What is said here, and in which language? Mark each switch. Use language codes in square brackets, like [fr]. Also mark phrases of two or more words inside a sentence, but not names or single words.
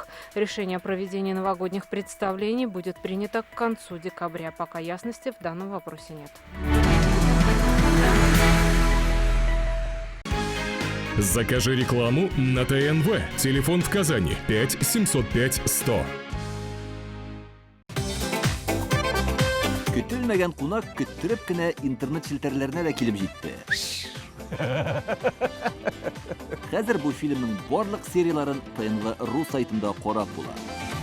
[ru] Решение о проведении новогодних представлений будет принято к концу декабря. Пока ясности в данном вопросе нет. Закажи рекламу на ТНВ. Телефон в Казани 5 705 100. [tt] Көтелмәгән кунак көттүреп кенә интернет челтәрләренә дә килеп җитте. Хәзер бу фильмның барлык серияларын ТНВ.ру сайтында карап була.